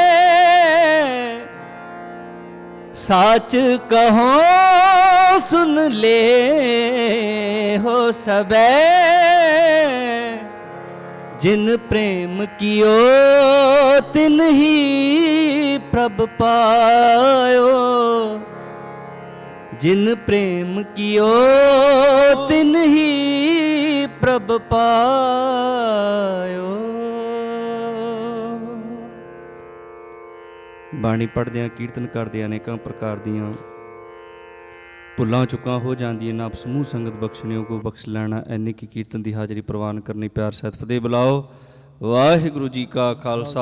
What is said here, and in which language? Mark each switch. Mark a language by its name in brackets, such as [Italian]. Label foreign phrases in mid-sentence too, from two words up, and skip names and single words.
[Hindi] साच कहो सुन ले हो सबे जिन प्रेम कियो तिन ही प्रभु पायो जिन प्रेम कियो तिन ही प्रभु पायो। [Punjabi] ਬਾਣੀ ਪੜ੍ਹਦਿਆਂ ਕੀਰਤਨ ਕਰਦਿਆਂ ਅਨੇਕਾਂ ਪ੍ਰਕਾਰ ਦੀਆਂ ਭੁੱਲਾਂ ਚੁੱਕਾਂ ਹੋ ਜਾਂਦੀਆਂ ਨਾ ਆਪ ਸਮੂਹ ਸੰਗਤ ਬਖਸ਼ਣਿਓ ਕੋ ਬਖਸ਼ ਲੈਣਾ ਐਨੀ ਕੀ ਕੀਰਤਨ ਦੀ ਹਾਜ਼ਰੀ ਪ੍ਰਵਾਨ ਕਰਨੀ ਪਿਆਰ ਸਹਿਤ ਫਤਿਹ ਬੁਲਾਓ। ਵਾਹਿਗੁਰੂ ਜੀ ਕਾ ਖਾਲਸਾ